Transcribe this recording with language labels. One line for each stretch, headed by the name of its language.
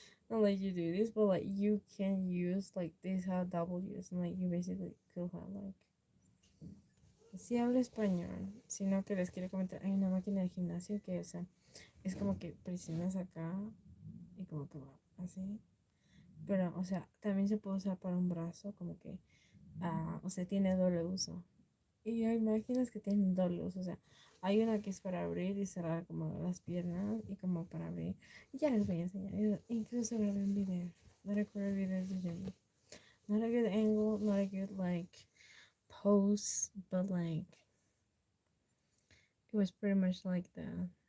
English: not like you do this but like you can use like this have double use and like you basically could have like
Spanish: si hablo español sino que les quiero comentar hay una máquina de gimnasio que o sea es como que presionas acá y como que va así. Pero, o sea, también se puede usar para un brazo, como que, o sea, tiene doble uso. Y hay máquinas que tienen doble uso, o sea, hay una que es para abrir y cerrar como las piernas y como para abrir. Y ya les voy a enseñar. Incluso grabé un video. No recuerdo el video de Jenny.
English: Not a good angle, not a good like pose, but like it was pretty much like that.